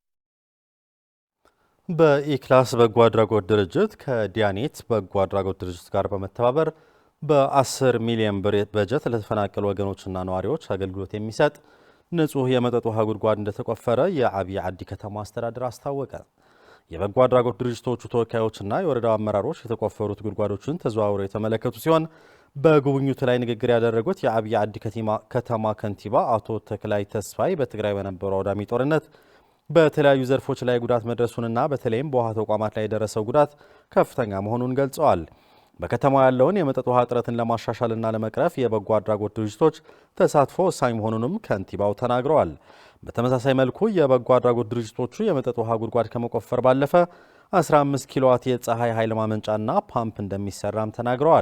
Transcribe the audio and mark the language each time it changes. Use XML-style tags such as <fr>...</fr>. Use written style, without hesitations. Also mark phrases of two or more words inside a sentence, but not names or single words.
<am>በኢክላስ በጎ አድራጎት ድርጅት ከዲያኔት በጎ አድራጎት ድርጅት ጋር በመተባበር በ10 ሚሊዮን ብር በጀት ለተፈናቀሉ ወገኖችና ነዋሪዎች አገልግሎት የሚሰጥ ንጹህ የመጠጥ ውሃ ጉድጓድ እንደተቆፈረ የአብይ ዓዲ ከተማ አስተዳደር አስታወቀ። የበጎ አድራጎት ድርጅቶቹ ተወካዮችና የወረዳው አመራሮች የተቆፈሩት ጉድጓዶችን ተዘዋውረው የተመለከቱ ሲሆን በጉብኝቱ ላይ ንግግር ያደረጉት የአብይ ዓዲ ከተማ ከንቲባ አቶ ተክላይ ተስፋይ በትግራይ በነበረው አውዳሚ ጦርነት በተለያዩ ዘርፎች ላይ ጉዳት መድረሱንና በተለይም በውሃ ተቋማት ላይ የደረሰው ጉዳት ከፍተኛ መሆኑን ገልጸዋል። በከተማው ያለውን የመጠጥ ውሃ እጥረትን ለማሻሻልና ለመቅረፍ የበጎ አድራጎት ድርጅቶች ተሳትፎ ወሳኝ መሆኑንም ከንቲባው ተናግረዋል። በተመሳሳይ መልኩ የበጎ አድራጎት ድርጅቶቹ የመጠጥ ውሃ ጉድጓድ ከመቆፈር ባለፈ 15 ኪሎዋት የፀሐይ ኃይል ማመንጫና ፓምፕ እንደሚሰራም ተናግረዋል።</am>